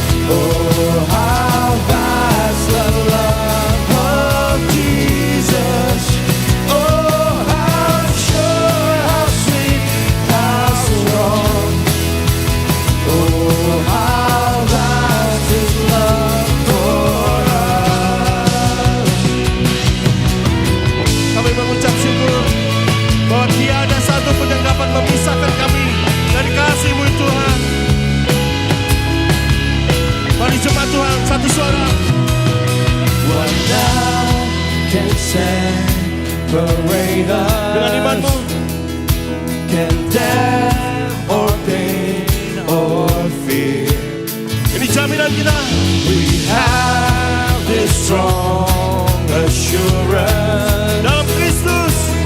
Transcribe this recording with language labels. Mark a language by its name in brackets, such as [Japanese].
[English] Oh, how vast the love of Jesus. Oh, how sure, how sweet, how strong. Oh, how vast His love for us. [Indonesian] Kami mengucap syukur bahwa tiada satu pun yang dapat memisahkan kami dari kasih-Mu Tuhan. Mari jemaat Tuhan, satu suara. [English] What now can separate us? [Indonesian] Dengan imanmu. [English] Can death or pain or fear? [Indonesian] Ini jaminan kita. [English] We have this strong assurance. [Indonesian] Dalam Kristus.